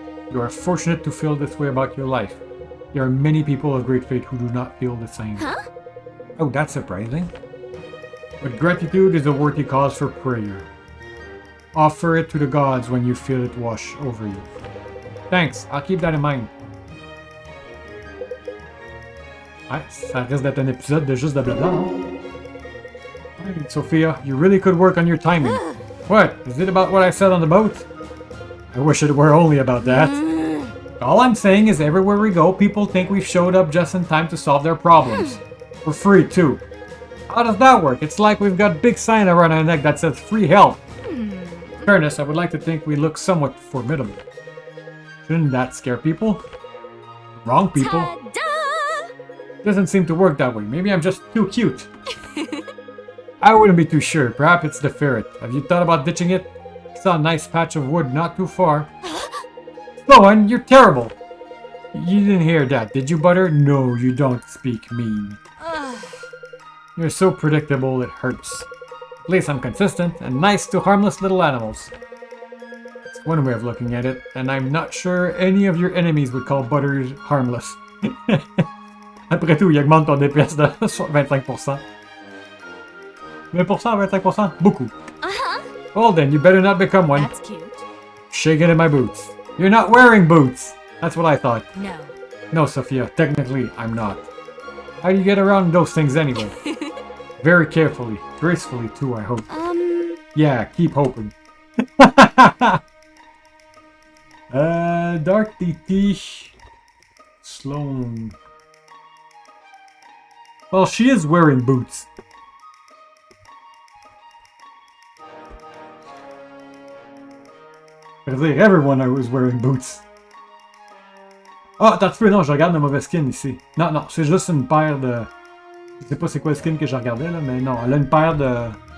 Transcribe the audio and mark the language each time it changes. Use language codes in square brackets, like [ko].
[en] You are fortunate to feel this way about your life. There are many people of great faith who do not feel the same. Huh? Oh, that's surprising. But gratitude is a worthy cause for prayer. Offer it to the gods when you feel it wash over you. Thanks, I'll keep that in mind. [fr] Ouais, ça risque d'être un épisode de juste de blabla. [en] Hey, Sophia, you really could work on your timing. What? Is it about what I said on the boat? I wish it were only about that. All I'm saying is everywhere we go, people think we've showed up just in time to solve their problems. For free, too. How does that work? It's like we've got a big sign around our neck that says free help. In fairness, I would like to think we look somewhat formidable. Shouldn't that scare people? Wrong people. Doesn't seem to work that way. Maybe I'm just too cute. I wouldn't be too sure. Perhaps it's the ferret. Have you thought about ditching it? Saw a nice patch of wood not too far. Sloan, you're terrible. You didn't hear that, did you, Butter? No, you don't speak mean. You're so predictable, it hurts. At least I'm consistent and nice to harmless little animals. It's one way of looking at it, and I'm not sure any of your enemies would call Butter harmless. [fr] Après tout, il augmente ton DPS de 25%. 20%, 25%? Beaucoup. [en] Well then, you better not become one. That's cute. Shaking in my boots. You're not wearing boots! That's what I thought. No. No, Sophia, technically, I'm not. How do you get around those things anyway? Very carefully. Gracefully, too, I hope. Yeah, keep hoping. Dark Deity. Sloan. Well, she is wearing boots. [fr] Je veux dire, [en] everyone was wearing boots. [fr] Ah, t'as trouvé, non, je regarde le mauvais skin ici. Non, non, c'est juste une paire de... Je sais pas c'est quoi le skin que je regardais, là, mais non, elle a une paire de...